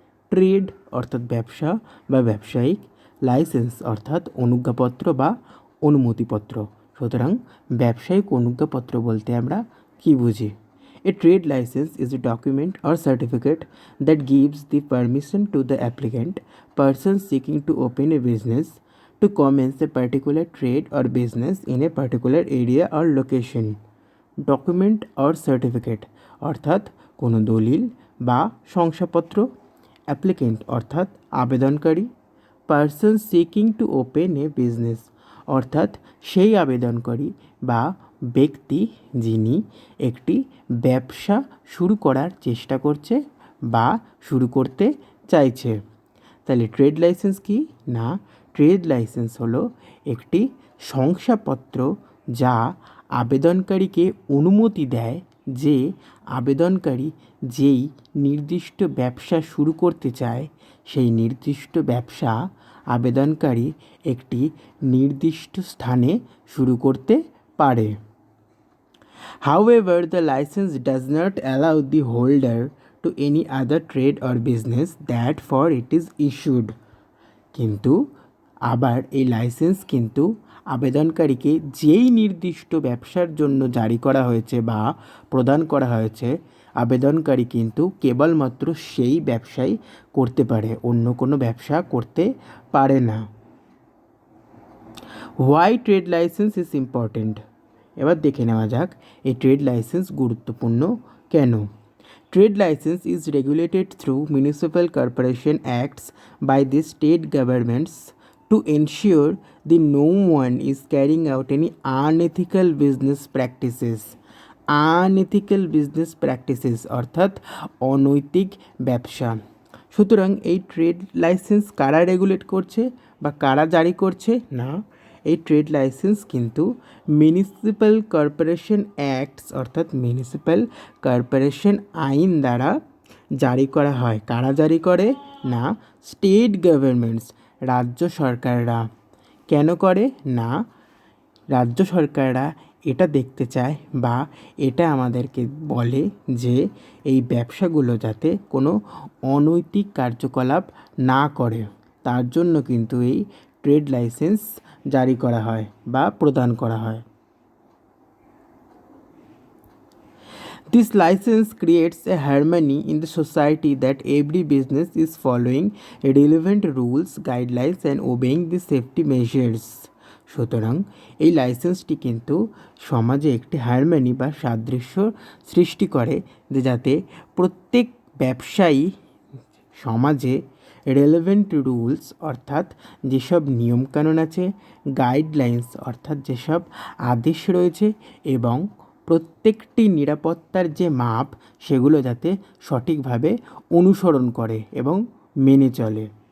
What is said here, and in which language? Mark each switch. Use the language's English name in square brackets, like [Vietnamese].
[Bangla] Trade অর্থাৎ ব্যবসা বা ব্যবসায়িক, লাইসেন্স অর্থাৎ অনুজ্ঞাপত্র বা অনুমতিপত্র। সুতরাং ব্যবসায়িক অনুজ্ঞাপত্র বলতে আমরা কী বুঝি? [English] A trade license is a document or certificate that gives the permission to the applicant, person seeking to open a business, to commence a particular trade or business in a particular area or location. [Bangla] Document or certificate অর্থাৎ কোনো দলিল বা শংসাপত্র। Applicant অর্থাৎ আবেদনকারী। [English] person seeking to open a business [Bangla] অর্থাৎ সেই আবেদনকারী বা ব্যক্তি যিনি একটি ব্যবসা শুরু করার চেষ্টা করছে বা শুরু করতে চাইছে। তাহলে ট্রেড লাইসেন্স কি না, ট্রেড লাইসেন্স হলো একটি শংসাপত্র যা আবেদনকারীকে অনুমতি দেয় যে আবেদনকারী যেই নির্দিষ্ট ব্যবসা শুরু করতে চায় সেই নির্দিষ্ট ব্যবসা আবেদনকারী একটি নির্দিষ্ট স্থানে শুরু করতে পারে। [English] However, the license does not allow the holder to any other trade or business that for it is issued. [Bangla] কিন্তু আবার এই লাইসেন্স কিন্তু আবেদনকারীকে যেই নির্দিষ্ট ব্যবসার জন্য জারি করা হয়েছে বা প্রদান করা হয়েছে, আবেদনকারী কিন্তু কেবলমাত্র সেই ব্যবসাই করতে পারে, অন্য কোনো ব্যবসা করতে পারে না। [English] Why trade licence is important? [Bangla] এবার দেখে নেওয়া যাক এই ট্রেড লাইসেন্স গুরুত্বপূর্ণ কেন। [English] Trade license is regulated through Municipal Corporation Acts by the state governments to ensure that no one is carrying out any unethical business practices. [Bangla] Unethical business practices অর্থাৎ অনৈতিক ব্যবসা। সুতরাং এই ট্রেড লাইসেন্স কারা regulate করছে বা কারা জারি করছে? না, এই ট্রেড লাইসেন্স কিন্তু মিউনিসিপ্যাল কর্পোরেশন অ্যাক্টস অর্থাৎ মিউনিসিপ্যাল কর্পোরেশন আইন দ্বারা জারি করা হয়। কারা জারি করে? না, স্টেট গভর্নমেন্টস রাজ্য সরকাররা। কেন করে? না, রাজ্য সরকাররা এটা দেখতে চায় বা এটা আমাদেরকে বলে যে এই ব্যবসাগুলো যাতে কোনো অনৈতিক কার্যকলাপ না করে, তার জন্য কিন্তু এই ট্রেড লাইসেন্স জারি করা হয় বা প্রদান করা হয়। [English] This license creates a harmony in the society that every business is following relevant rules, guidelines and obeying the safety measures. [Bangla] সুতরাং এই লাইসেন্সটি কিন্তু সমাজে একটি হারমোনি বা সাদৃশ্য সৃষ্টি করে যে যাতে প্রত্যেক ব্যবসায়ী সমাজে রেলেভেন্ট রুলস অর্থাৎ যেসব নিয়মকানুন আছে, গাইডলাইন্স অর্থাৎ যেসব আদেশ রয়েছে এবং প্রত্যেকটি নিরাপত্তার যে মাপ সেগুলো যাতে সঠিকভাবে অনুসরণ করে এবং মেনে চলে।